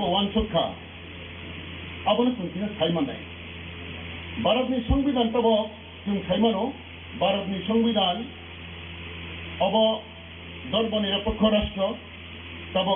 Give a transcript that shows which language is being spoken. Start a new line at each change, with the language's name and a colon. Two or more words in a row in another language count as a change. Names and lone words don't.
Kok Borok: सोखा abono kuntina saimanai Bharatni Sangbidan tabok जों साइमानो भारतनि संविधान अब धर्म निरपेक्ष राष्ट्र tabok